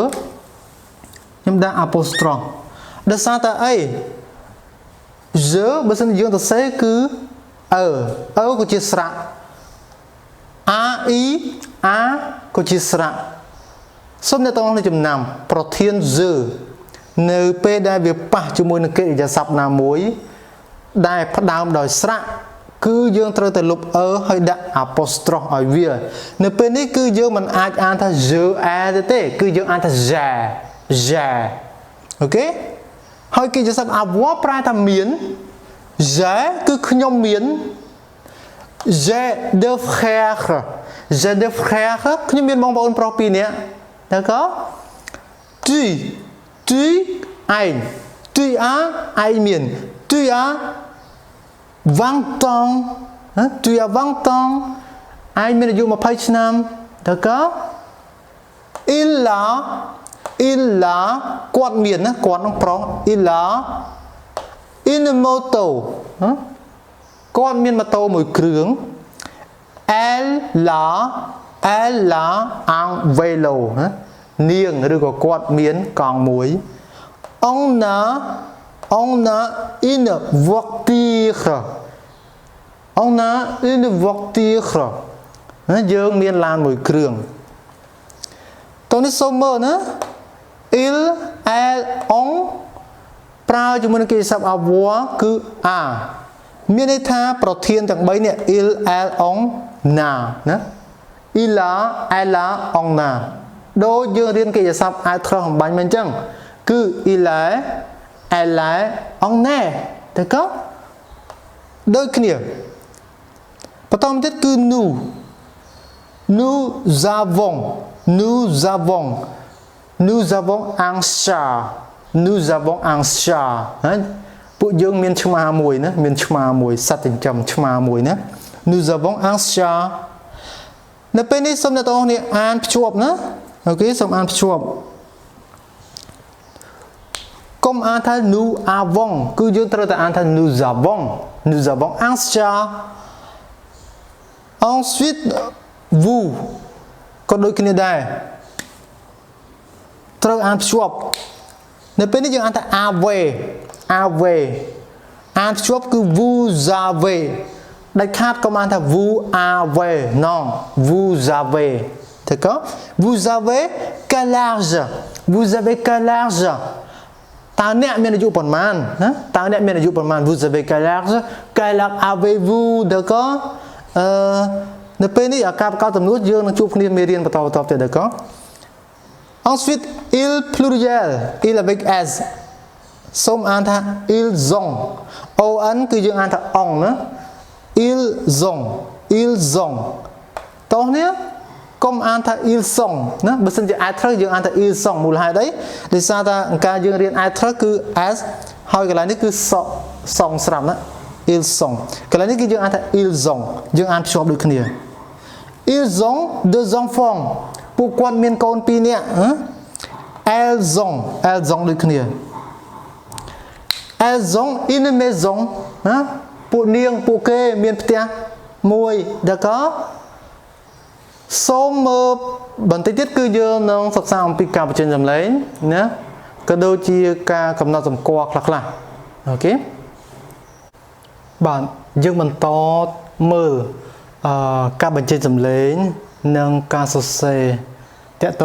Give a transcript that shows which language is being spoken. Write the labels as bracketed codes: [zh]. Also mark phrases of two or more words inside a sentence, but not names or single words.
[km] ខ្ញុំដាក់ apostrophe ដោយសារតែអី je បើសិនយើងទៅសេគឺក៏ជាស្រៈ ai ក៏ជាស្រៈសូមអ្នកទាំងអស់គ្នាចំណាំប្រ ធាន the នៅពេលដែលវាប៉ះជាមួយនឹងកិរិយាសព្ទណាមួយដែលផ្ដើមដោយស្រៈគឺ យើងត្រូវតែលុបហើយដាក់ apostrophe ឲ្យវានៅពេលនេះគឺយើងមិនអាចអានថា [fr] je a [km] ទេគឺយើងអានថា ja អូខេហើយកិរិយាសព្ទ avoir ប្រែថាមាន je គឺខ្ញុំមាន [fr] j'ai deux frères [km] ខ្ញុំមានបងប្អូនប្រុស2នាក់ [fr] d'accord tu [km] ឯង [fr] tu as [km] ឯងមាន [fr] tu as 20 ans tu as 20 ans [km] ឯងមានអាយុ20ឆ្នាំ [fr] d'accord il a [km] គាត់មានណាគាត់នឹងប្រុស [fr] il a une moto [km] គាត់មានម៉ូតូមួយគ្រឿង elle [fr] a un vélo [km] នាងឬក៏គាត់មានកង់មួយ [fr] on a une voiture [km] យើងមានឡាន មួយគ្រឿងតោះនេះសូមមើលណា [fr] il elle on [km] ប្រើជាមួយនឹងកិរិយាសព្ទ avoir គឺ a មានន័យថាប្រធានទាំង3នេះ [fr] il elle on na [km] ណា [fr] il a elle a on na [km] ដូចយើងរៀនកិរិយាសព្ទ être អំបញ្ញមិនអញ្ចឹងគឺ [fr] il est elle est on est d'accord [km] ដូចគ្នាបន្តទៀតគឺ [fr] nous avons un chat [km] ពួកយើងមានឆ្មាមួយណាមានឆ្មាមួយសត្វចិញ្ចឹមឆ្មាមួយណា [fr] nous avons un chat [km] នៅពេលនេះសូមអ្នកទាំងអស់គ្នាអានភ្ជាប់ណាអូខេសូមអានភ្ជាប់កុំអានថា [fr] nous avons [km] គឺយើងត្រូវតែអានថា [fr] nous avons un chat ensuite vous [km] ក៏ដូចគ្នាដែរត្រូវអានភ្ជាប់នៅពេលនេះយើងអានថា avez អានភ្ជាប់គឺ [fr] vous avez [km] ដាច់ខាតកុំអានថា [fr] vous avez [km] non [fr] vous avez d'accord vous avez quel âge [km] តើអ្នកមានអាយុប៉ុន្មានណាតើអ្នកមានអាយុប៉ុន្មាន [fr] vous avez quel âge avez-vous d'accord [km] នៅពេលនេះអាការប្រកបចំនួនយើងនឹងជួបគ្នាមេរៀនបន្តទៀត [fr] d'accord ensuite il pluriel il avec s [km] សូមអានថា [fr] ils ont on [km] គឺយើងអានថា on ណា [fr] ils ont [km] តោះនេះកុំអានថា [fr] ils sont [km] ណាបើសិនជា être យើងអានថា [fr] ils sont [km] មូលហេតុអីដោយសារតែការយើងរៀន être គឺ s ហើយកន្លែងនេះគឺសងស្រាប់ណា [fr] ils sont [km] កន្លែងនេះគឺយើងអានថា [fr] ils ont [km] យើងអានភ្ជាប់ដូចគ្នា [fr] ils ont deux enfants [km] ពួកគាត់មានកូន2នាក់ [fr] elles ont [km] ដូចគ្នា [fr] elles ont une maison [km] ណាពួកនាងពួកគេមានផ្ទះមួយ d'accord សូមមើលបន្តិចទៀតគឺយើងនឹងសិក្សាអំពីការបញ្ចេញសំឡេងណាក៏ដូចជាការកំណត់សម្គាល់ខ្លះអូខេ បាទយើងបន្តមើលការបញ្ចេញសំឡេងនិងការសរសេរតើតើ